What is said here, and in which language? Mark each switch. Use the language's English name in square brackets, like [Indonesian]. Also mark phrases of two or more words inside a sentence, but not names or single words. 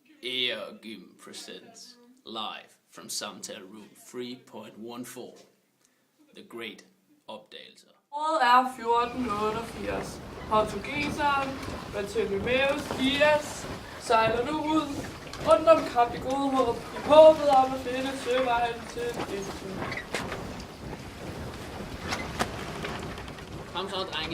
[English] Air Gym presents live from Samtal Room 3.14. The Great Opdagelser. [Danish] Året er 1488. Portugiseren Bartholomeus Dias sejler nu ud rundt om Kap i gode håb i håbet om at finde søvejen til Indien. Kom så, drenge.